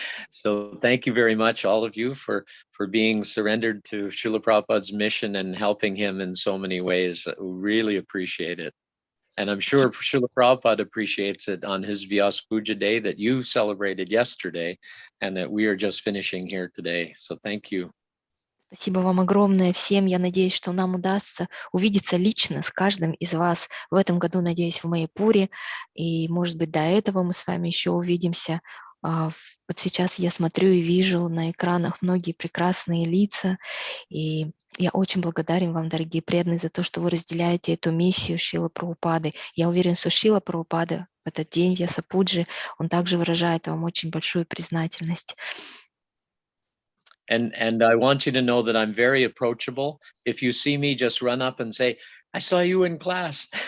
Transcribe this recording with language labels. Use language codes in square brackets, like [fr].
[en] So thank you very much, all of you, for being surrendered to Srila Prabhupada's mission and helping him in so many ways. We really appreciate it. And I'm sure Srila Prabhupada appreciates it on his Vyas Puja Day that you celebrated yesterday and that we are just finishing here today. So thank you. [ru] Спасибо вам огромное всем. Я надеюсь, что нам удастся увидеться лично с каждым из вас в этом году, надеюсь, в Майяпуре. И, может быть, до этого мы с вами еще увидимся. Вот сейчас я смотрю и вижу на экранах многие прекрасные лица. И я очень благодарен вам, дорогие преданные, за то, что вы разделяете эту миссию Шрилы Прабхупады. Я уверен, что Шрила Прабхупада в этот день Вьяса Пуджи, он также выражает вам очень большую признательность. [en] And I want you to know that I'm very approachable. If you see me, just run up and say, I saw you in class.